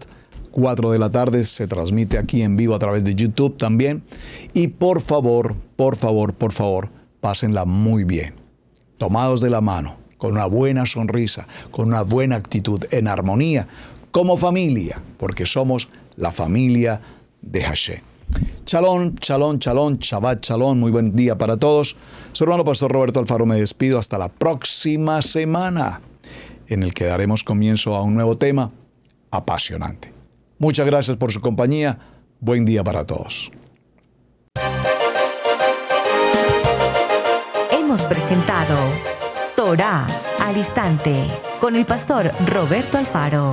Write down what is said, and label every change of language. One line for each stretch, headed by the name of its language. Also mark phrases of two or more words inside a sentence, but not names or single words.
Spanish: 4 de la tarde se transmite aquí en vivo a través de YouTube también. Y por favor, pásenla muy bien, tomados de la mano, con una buena sonrisa, con una buena actitud, en armonía, como familia, porque somos la familia de Hashem.
Hebrew: שלום שלום שלום שבת שלום,
Spanish: muy buen día para todos. Su hermano Pastor Roberto Alfaro me despido hasta la próxima semana, en el que daremos comienzo a un nuevo tema apasionante. Muchas gracias por su compañía. Buen día para todos. Hemos presentado Torá al Instante con el pastor Roberto Alfaro.